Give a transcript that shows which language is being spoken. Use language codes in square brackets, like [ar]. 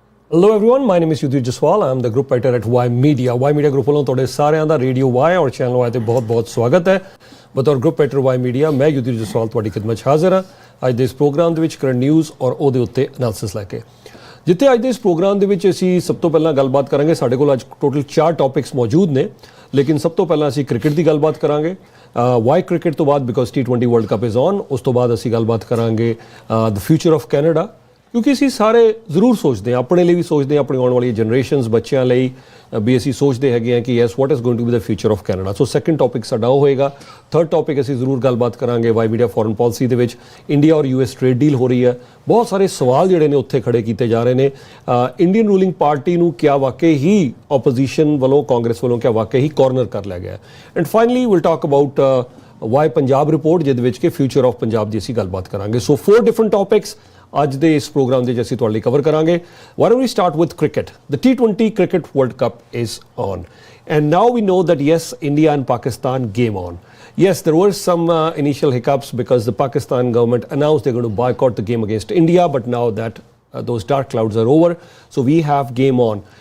[en] Hello everyone, my name is Ymedia. I am the group writer at Ymedia. [pa] Ymedia group ਵੱਲੋਂ ਤੁਹਾਡੇ ਸਾਰਿਆਂ ਦਾ radio Y ਔਰ channel Y ਤੇ ਬਹੁਤ-ਬਹੁਤ ਸਵਾਗਤ ਹੈ। ਬਤੌਰ ਗਰੁੱਪ ਰਾਈਟਰ Ymedia ਮੈਂ Ymedia ਤੁਹਾਡੀ ਖਿਦਮਤ 'ਚ ਹਾਜ਼ਰ ਹਾਂ ਅੱਜ ਦੇ ਇਸ ਪ੍ਰੋਗਰਾਮ ਦੇ ਵਿੱਚ ਕਰੰਟ ਨਿਊਜ਼ ਔਰ ਉਹਦੇ ਉੱਤੇ ਐਨਾਲਿਸਿਸ ਲੈ ਕੇ। ਜਿੱਥੇ ਅੱਜ ਦੇ ਇਸ ਪ੍ਰੋਗਰਾਮ ਦੇ ਵਿੱਚ ਅਸੀਂ ਸਭ ਤੋਂ ਪਹਿਲਾਂ ਗੱਲਬਾਤ ਕਰਾਂਗੇ। ਸਾਡੇ ਕੋਲ ਅੱਜ ਟੋਟਲ 4 ਟੌਪਿਕਸ ਮੌਜੂਦ ਨੇ, ਲੇਕਿਨ ਸਭ ਤੋਂ ਪਹਿਲਾਂ ਅਸੀਂ ਕ੍ਰਿਕਟ ਦੀ ਗੱਲਬਾਤ ਕਰਾਂਗੇ। ਵਾਈ ਕ੍ਰਿਕਟ ਤੋਂ ਬਾਅਦ [en] because T20 world cup is on, [pa] ਉਸ ਤੋਂ ਬਾਅਦ ਅਸੀਂ ਗੱਲਬਾਤ ਕਰਾਂਗੇ [en] the future of Canada, [pa] ਕਿਉਂਕਿ ਅਸੀਂ ਸਾਰੇ ਜ਼ਰੂਰ ਸੋਚਦੇ ਹਾਂ, ਆਪਣੇ ਲਈ ਵੀ ਸੋਚਦੇ ਹਾਂ, ਆਪਣੀ ਆਉਣ ਵਾਲੀ ਜਨਰੇਸ਼ਨਸ ਬੱਚਿਆਂ ਲਈ ਵੀ ਅਸੀਂ ਸੋਚਦੇ ਹੈਗੇ ਹਾਂ ਕਿ [en] Yes what is going to be the future of Canada. [pa] So second topic ਸਾਡਾ ਉਹ ਹੋਏਗਾ। ਥਰਡ ਟੌਪਿਕ ਅਸੀਂ ਜ਼ਰੂਰ ਗੱਲਬਾਤ ਕਰਾਂਗੇ Ymedia ਫੋਰਨ ਪਾਲਿਸੀ ਦੇ ਵਿੱਚ ਇੰਡੀਆ ਔਰ US ਟ੍ਰੇਡ ਡੀਲ ਹੋ ਰਹੀ ਹੈ। ਬਹੁਤ ਸਾਰੇ ਸਵਾਲ ਜਿਹੜੇ ਨੇ ਉੱਥੇ ਖੜੇ ਕੀਤੇ ਜਾ ਰਹੇ ਨੇ। ਇੰਡੀਅਨ ਰੂਲਿੰਗ ਪਾਰਟੀ ਨੂੰ ਕਿਆ ਵਾਕਈ ਹੀ ਆਪੋਜੀਸ਼ਨ ਵੱਲੋਂ, ਕਾਂਗਰਸ ਵੱਲੋਂ ਕਿਆ ਵਾਕਈ ਹੀ ਕਾਰਨਰ ਕਰ ਲਿਆ ਗਿਆ। [en] and finally will talk about why Punjab report, [pa] ਜਿਹਦੇ ਵਿੱਚ ਕਿ ਫਿਊਚਰ ਆਫ ਪੰਜਾਬ ਦੀ ਅਸੀਂ ਗੱਲਬਾਤ ਕਰਾਂਗੇ। ਸੋ 4 ਡਿਫਰੈਂਟ ਟੌਪਿਕਸ ਅੱਜ ਦੇ ਇਸ ਪ੍ਰੋਗਰਾਮ ਦੇ ਵਿੱਚ ਅਸੀਂ ਤੁਹਾਡੇ ਲਈ ਕਵਰ ਕਰਾਂਗੇ। [en] Why don't we start with cricket? The T20 Cricket World Cup is on. And now we know that yes, India and Pakistan game on. Yes, there were some initial hiccups because the Pakistan government announced they're going to boycott the game against India, but now that those dark clouds are over, so we have game on.